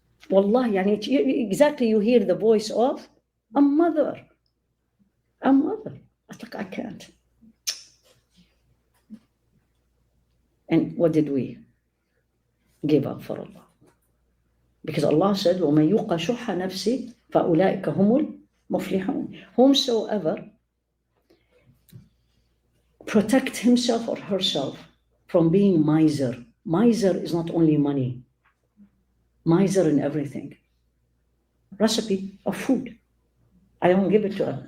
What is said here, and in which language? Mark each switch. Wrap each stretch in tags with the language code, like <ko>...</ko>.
<en>Wallahi, exactly, you hear the voice of a mother. I was like, I can't. And what did we give up for Allah? Because Allah said,</en> <ar>وَمَن يُوقَ شُحَّ نَفْسِهِ فَأُولَٰئِكَ هُمُ الْمُفْلِحُونَ.</ar> <en>Whomsoever protect himself or herself from being miser. Miser is not only money. Miser in everything. Recipe of food. I don't give it to her.</en>